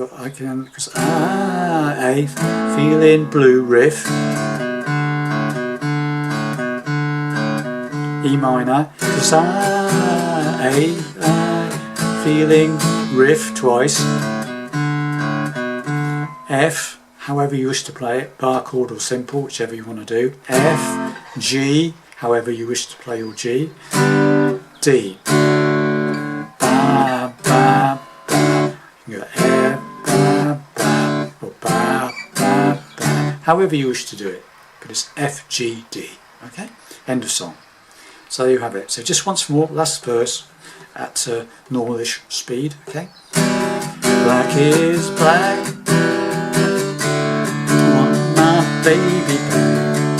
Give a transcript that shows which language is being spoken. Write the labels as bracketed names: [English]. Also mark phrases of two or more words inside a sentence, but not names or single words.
[English] Well, I can, because I feeling blue riff, E minor, because I feeling riff twice, F, however you wish to play it, bar chord or simple, whichever you want to do, F, G, however you wish to play your G, D, ba, ba, ba. You can go F, ba, ba, or ba, ba, ba, however you wish to do it, but it's F, G, D, okay, end of song. So there you have it. So just once more, last verse at normalish speed, okay. Black is black, want my baby back.